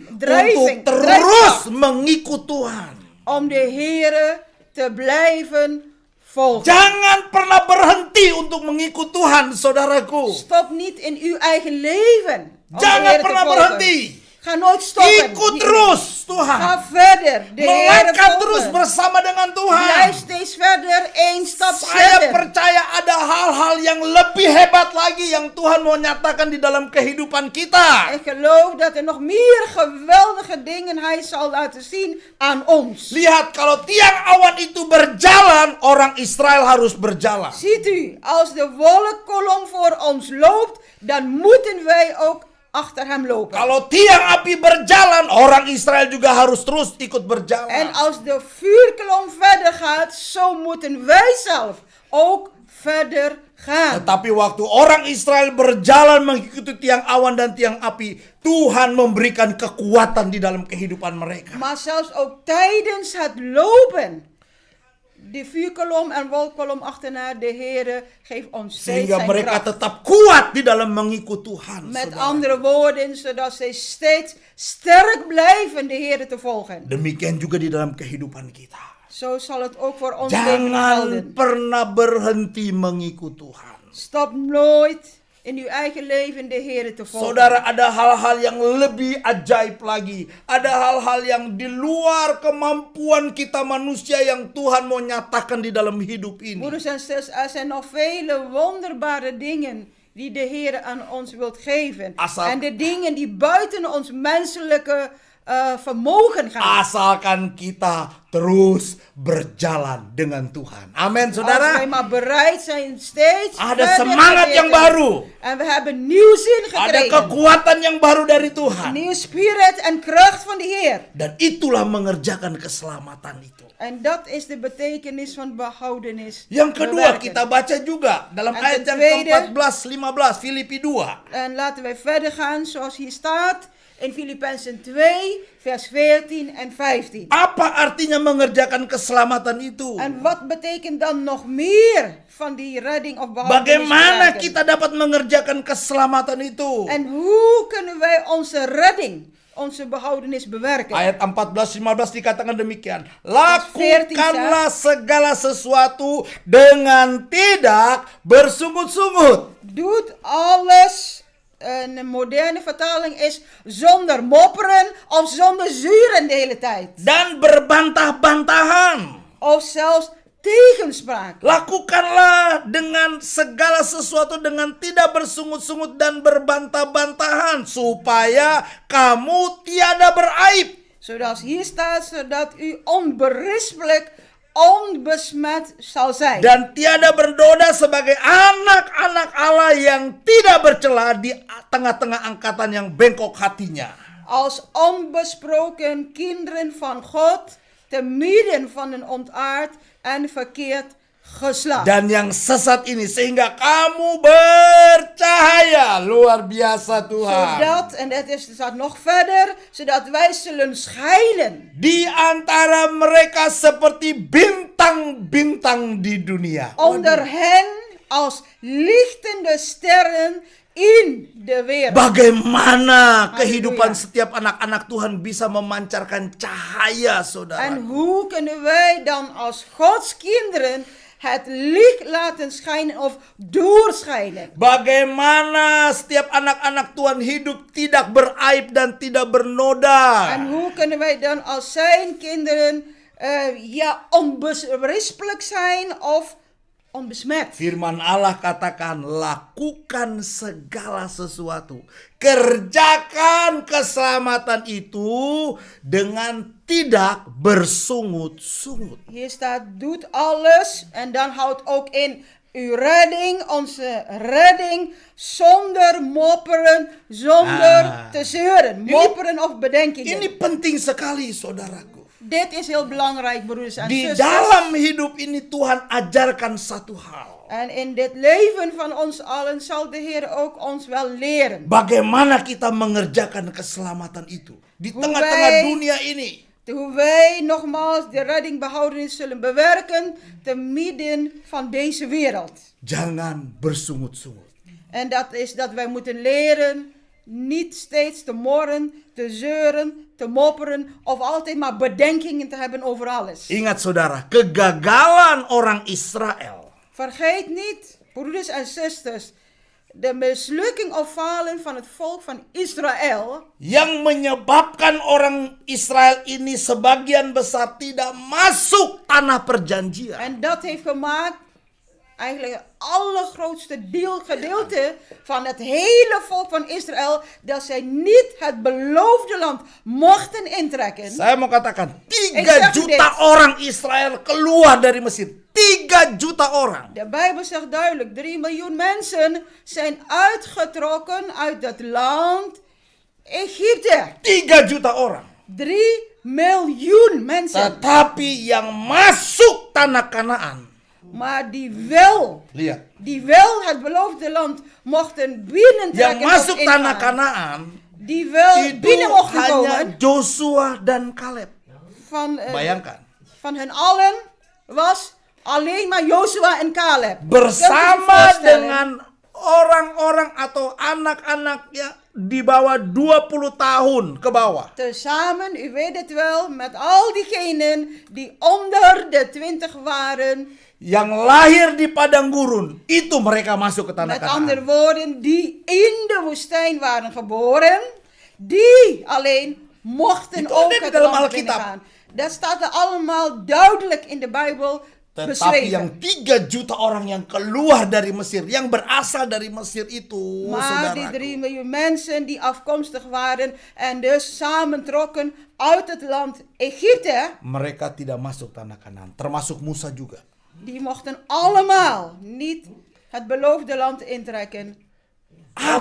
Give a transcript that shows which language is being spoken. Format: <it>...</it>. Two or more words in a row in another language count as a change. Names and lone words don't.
<id>untuk</id> <nl>drijving,</nl> <id>terus</id> <nl>drijfkracht,</nl> <id>mengikut Tuhan.</id> <nl>om de Heer te blijven volgen.</nl> <id>Jangan pernah berhenti untuk mengikut Tuhan, saudaraku.</id> <nl>Stop niet in uw eigen leven. Om de</nl> <id>Jangan</id> <nl>Heer te</nl> <id>pernah</id> <nl>volgen.</nl> <id>berhenti.</id> <nl>Ga nooit stoppen.</nl> <id>Ikut terus Tuhan.</id> <nl>Ga verder. De Heer</nl> <id>Melangkah terus</id> <nl>volgen.</nl> <id>bersama dengan Tuhan.</id> <nl>Blijf steeds verder, één stap</nl> <id>Saya</id> <nl>verder.</nl> <id>percaya ada hal-hal yang lebih hebat lagi yang Tuhan mau nyatakan di dalam kehidupan kita.</id> <nl>Ik geloof dat er nog meer geweldige dingen Hij zal laten zien aan ons.</nl> <id>Lihat, kalau tiang awan itu berjalan, orang Israel harus berjalan.</id> <nl>Ziet u, als de wolkkolom voor ons loopt, dan moeten wij ook achter hem lopen.</nl> <id>Kalau tiang api berjalan, orang Israel juga harus terus ikut berjalan.</id> <nl>En als de vuurkolom verder gaat, zo moeten wij zelf ook verder gaan.</nl> <id>Tetapi waktu orang Israel berjalan mengikuti tiang awan dan tiang api, Tuhan memberikan kekuatan di dalam kehidupan mereka.</id> <nl>Maar zelfs ook tijdens het lopen, de vuurkolom en wolkkolom achterna, de Heer geeft ons steeds</nl> <id>Sehingga</id> <nl>zijn</nl> <id>mereka</id> <nl>kracht.</nl> <id>tetap kuat di dalam mengikut Tuhan.</id> <nl>Met</nl> <id>saudara.</id> <nl>andere woorden, zodat zij steeds sterk blijven de Heer te volgen.</nl> <id>Demikian juga di dalam kehidupan kita.</id> <nl>Zo zal het ook voor ons leven</nl> <id>Jangan</id> <nl>gelden.</nl> <id>pernah berhenti mengikut Tuhan.</id> <nl>Stop nooit in uw eigen leven de Heer te volgen.</nl> <id>Saudara, ada hal-hal yang lebih ajaib lagi. Ada hal-hal yang di luar kemampuan kita manusia yang Tuhan mau nyatakan di dalam hidup ini.</id> <nl>Broeders en zusters, er zijn nog vele wonderbare dingen die de Heer aan ons wilt geven. En de dingen die buiten ons menselijke vermogen gaan.</nl> <id>Asalkan kita terus berjalan dengan Tuhan. Amin,</id> <nl>Als</nl> <id>saudara.</id> <nl>wij maar bereid zijn steeds</nl> <id>Ada</id> <nl>verder</nl> <id>semangat</id> <nl>te</nl> <id>yang</id> <nl>werken.</nl> <id>baru.</id> <nl>En we hebben nieuw zin</nl> <id>Ada</id> <nl>gekregen.</nl> <id>kekuatan yang baru dari Tuhan.</id> <nl>Nieuw spirit en kracht van de Heer.</nl> <id>Dan itulah mengerjakan keselamatan itu.</id> <nl>En dat is de betekenis van behoudenis.</nl> <id>Yang kedua</id> <nl>bewerken.</nl> <id>kita baca juga dalam</id> <nl>En</nl> <id>ayat</id> <nl>ten</nl> <id>yang</id> <nl>tweede-</nl> <id>ke-14, 15, Filipi 2.</id> <nl>En laten wij verder gaan zoals hier staat in Filippenzen 2, vers 14 en 15.</nl> <id>Apa artinya mengerjakan keselamatan itu?</id> <nl>En wat betekent dan nog meer van die redding of behoudenis?</nl> <id>Bagaimana</id> <nl>bewerken?</nl> <id>kita dapat mengerjakan keselamatan itu?</id> <nl>En hoe kunnen wij onze redding onze behoudenis bewerken.</nl> <id>Ayat 14-15 dikatakan demikian. Lakukanlah segala sesuatu dengan tidak bersungut-sungut.</id> <nl>Doet alles. Een moderne vertaling is zonder mopperen of zonder zuren de hele tijd.</nl> <id>Dan berbantah-bantahan.</id> <nl>Of zelfs tegenspraak.</nl> <id>Lakukanlah dengan segala sesuatu dengan tidak bersungut-sungut dan berbantah-bantahan. Supaya kamu tiada beraib.</id> <nl>Zoals hier staat, zodat u onberispelijk, onbesmet zal zijn.</nl> <id>Dan tiada bernoda sebagai anak-anak Allah yang tidak bercela di tengah-tengah angkatan yang bengkok hatinya.</id> <nl>Als onbesproken kinderen van God, te midden van een ontaard en verkeerd geslacht.</nl> <id>Dan yang sesat ini sehingga kamu bercahaya. Luar biasa Tuhan.</id> <nl>Zodat, en dat staat nog verder, zodat wij zullen schijnen.</nl> <id>Di antara mereka seperti bintang-bintang di dunia.</id> <nl>Onder hen als lichtende sterren in de wereld.</nl> <id>Bagaimana kehidupan Halleluja. setiap anak-anak Tuhan bisa memancarkan cahaya, saudara?</id> <nl>En hoe kunnen wij dan als Gods kinderen het licht laten schijnen of doorschijnen?</nl> <id>Bagaimana setiap anak-anak Tuhan hidup tidak beraib dan tidak bernoda?</id> <nl>En hoe kunnen wij dan als zijn kinderen onberispelijk zijn of onbesmet?</nl> <id>Firman Allah katakan, lakukan segala sesuatu. Kerjakan keselamatan itu dengan tidak bersungut-sungut.</id> <nl>Hier staat, doet alles. En dan houdt ook in uw redding, onze redding, zonder mopperen, zonder te zeuren. Mopperen of bedenkingen.</nl> <id>Ini penting sekali, saudaraku.</id> <nl>Dit is heel belangrijk, broeders en</nl> <id>Di</id> <nl>zusters.</nl> <id>dalam hidup ini Tuhan ajarkan satu hal.</id> <nl>En in dit leven van ons allen zal de Heer ook ons wel leren.</nl> <id>Bagaimana kita mengerjakan keselamatan itu di</id> <nl>Hoe</nl> <id>tengah-tengah</id> <nl>wij-</nl> <id>dunia ini.</id> <nl>Hoe wij nogmaals de redding behoudenis zullen bewerken te midden van deze wereld.</nl> <id>Jangan bersungut-sungut.</id> <nl>En dat is dat wij moeten leren niet steeds te morren, te zeuren, te mopperen of altijd maar bedenkingen te hebben over alles.</nl> <id>Ingat saudara, kegagalan orang Israel</id> <nl>Vergeet niet, broeders en zusters, de mislukking of falen van het volk van Israël,</nl> <id>yang menyebabkan orang Israel ini sebagian besar tidak masuk tanah perjanjian.</id> <nl>en dat heeft gemaakt eigenlijk het allergrootste gedeelte van het hele volk van Israël, dat zij niet het beloofde land mochten intrekken.</nl> <id>Saya mau katakan,</id> <nl>Ik</nl> <id>3</id> <nl>zeg u</nl> <id>juta</id> <nl>dit.</nl> <id>orang Israel keluar dari Mesir. 3 juta orang.</id> <nl>De Bijbel zegt duidelijk, 3 miljoen mensen zijn uitgetrokken uit het land Egypte.</nl> <id>3 juta orang.</id> <nl>3 miljoen mensen.</nl> <id>Tetapi yang masuk tanah Kanaan.</id> <nl>Maar die</nl> <id>Lihat.</id> <nl>wel het beloofde land mochten binnentrekken.</nl> <id>Yang masuk</id> <nl>of</nl> <id>tanah</id> <nl>ingaan.</nl> <id>Kanaan</id> <nl>Die wel</nl> <id>itu</id> <nl>binnen mochten</nl> <id>hanya</id> <nl>komen.</nl> <id>Joshua dan Kaleb. Bayangkan. Bayangkan.</id> <nl>Van hen allen was alleen maar Joshua en Caleb.</nl> <id>Bersama dengan orang-orang atau anak-anak ya di bawah 20 tahun ke bawah.</id> <nl>Tezamen, u weet het wel, met al diegenen die onder de 20 waren.</nl> <id>Yang lahir di padang gurun, itu mereka masuk ke tanah</id> <nl>Met andere</nl> <id>Kanaan.</id> <nl>woorden, die in de woestijn waren geboren. Die alleen mochten</nl> <id>Itu</id> <nl>ook</nl> <id>ada di</id> <nl>het</nl> <id>dalam</id> <nl>land</nl> <id>Alkitab.</id> <nl>binnengaan. Dat staat er allemaal duidelijk in de Bijbel</nl> <id>Tetapi</id> <nl>beschreven.</nl> <id>yang 3 juta orang yang keluar dari Mesir, yang berasal dari Mesir itu,</id> <nl>Maar die 3</nl> <id>saudaraku,</id> <nl>miljoen mensen die afkomstig waren en dus samentrokken uit het land Egypte,</nl> <id>mereka tidak masuk tanah Kanaan, termasuk Musa juga.</id> <nl>die mochten allemaal niet het beloofde land intrekken.</nl> <id>Apa</id>